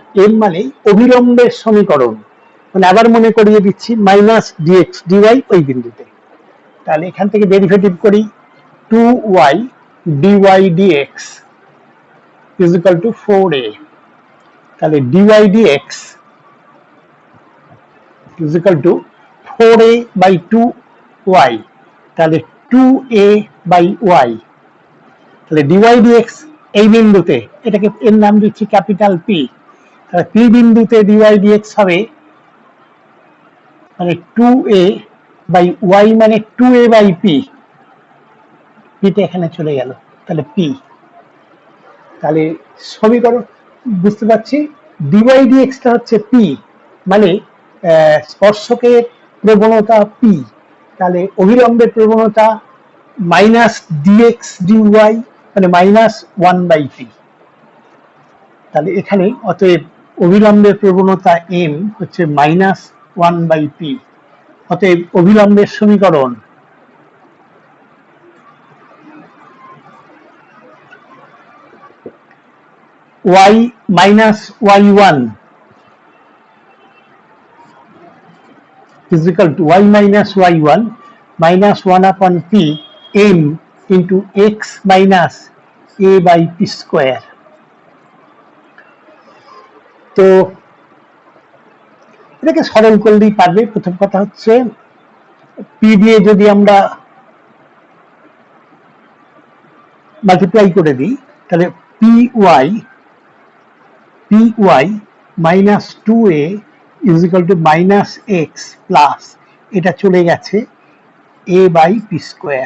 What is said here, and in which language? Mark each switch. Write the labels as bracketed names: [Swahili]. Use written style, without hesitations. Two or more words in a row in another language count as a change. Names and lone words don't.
[Bangla] m মানে অভিলম্বের সমীকরণ, মানে আবার মনে করিয়ে দিচ্ছি -dx dy ওই বিন্দুতে। তাহলে এখান থেকে ডেরিভেটিভ করি, 2y dy dx = 4a, তাহলে dy dx = 4a/2y, তাহলে 2a/y, তাহলে dy dx এই বিন্দুতে, এটাকে এর নাম দিচ্ছি ক্যাপিটাল পি, তাহলে পি বিন্দুতে dy dx হবে মানে 2a/y মানে 2a/p, পিটা এখানে চলে গেল, তাহলে পি। তাহলে সমীকরণ বুঝতে পারছি, dy dx টা হচ্ছে পি, মানে স্পর্শকের প্রবণতা পি, তাহলে অভিলম্বের প্রবণতা -dx dy মানে -1/p। তাহলে এখানে অতএব অভিলম্বের প্রবণতা m হচ্ছে -1/p। অতএব অভিলম্বের সমীকরণ y - y1 = y - y1 -1/p m into x - a/p²। তো এটাকে সরল করলেই পারবে। প্রথম কথা হচ্ছে পি দিয়ে যদি আমরা মাল্টিপ্লাই করে দিই, তাহলে py -2a = -x প্লাস এটা চলে গেছে a/p²।